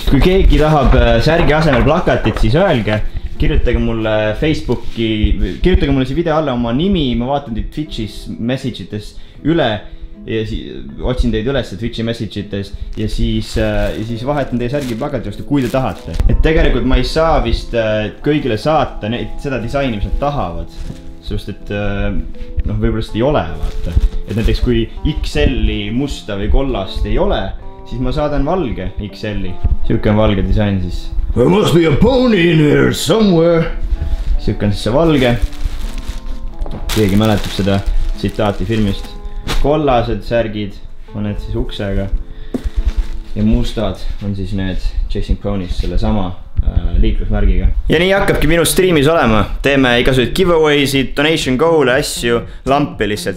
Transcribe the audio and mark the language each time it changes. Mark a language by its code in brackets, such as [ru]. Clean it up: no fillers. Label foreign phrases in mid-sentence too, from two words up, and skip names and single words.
[et] Kui keegi tahab särgi asemel plakatit, siis öelge, kirjutage mulle Facebooki, kirjutage mulle see video alla oma nimi, ma vaatan teid Twitchis message ites üle ja otsin teid üles Twitchi message ites ja siis vahetan teie särgi plakati vastu, kui te tahate. Et tegelikult ma ei saa vist kõigile saata seda disaini, mis nad tahavad, sest et võib-olla seda ei ole, vaata. Et näiteks kui XL-i musta või kollast ei ole, siis ma saadan valge XL-i. Siuke on valge disain siis. [en] There must be a pony in here somewhere. [et] Siuke on siis see valge. Keegi mäletab seda tsitaati filmist. Kollased särgid on need siis uksega. Ja mustad on siis need Chasing Ponies selle sama liiklusmärgiga. Ja nii hakkabki minu streamis olema. Teeme igasuguseid giveaway'sid, [en] donation goal'e, [et] asju, lampi lihtsalt.